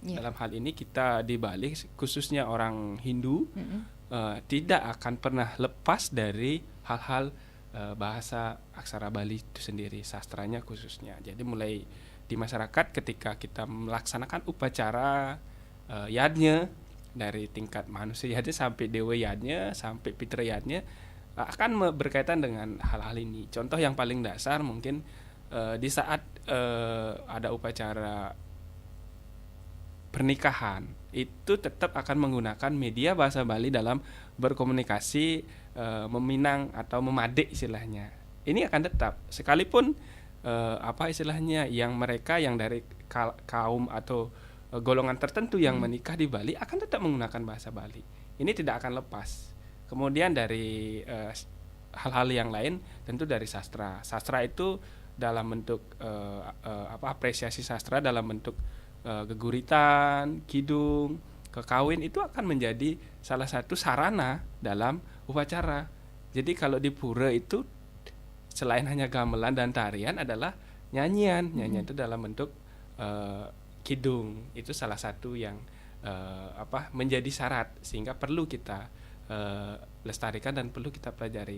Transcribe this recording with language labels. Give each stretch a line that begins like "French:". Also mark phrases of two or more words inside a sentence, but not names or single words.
Indonesian: Dalam hal ini kita di Bali, khususnya orang Hindu, tidak akan pernah lepas dari hal-hal bahasa aksara Bali itu sendiri, sastranya khususnya. Jadi mulai di masyarakat ketika kita melaksanakan upacara yadnya, dari tingkat manusia yadnya sampai dewa yadnya sampai pitra yadnya, akan berkaitan dengan hal-hal ini. Contoh yang paling dasar mungkin di saat ada upacara pernikahan, itu tetap akan menggunakan media bahasa Bali dalam berkomunikasi, meminang atau memadik istilahnya. Ini akan tetap sekalipun istilahnya yang mereka yang dari kaum atau golongan tertentu yang menikah di Bali akan tetap menggunakan bahasa Bali. Ini tidak akan lepas. Kemudian dari hal-hal yang lain, tentu dari sastra. Sastra itu dalam bentuk apresiasi sastra dalam bentuk geguritan, kidung, kekawin itu akan menjadi salah satu sarana dalam upacara. Jadi kalau di pura itu selain hanya gamelan dan tarian adalah nyanyian. Nyanyian itu dalam bentuk kidung. Itu salah satu yang menjadi syarat sehingga perlu kita lestarikan dan perlu kita pelajari.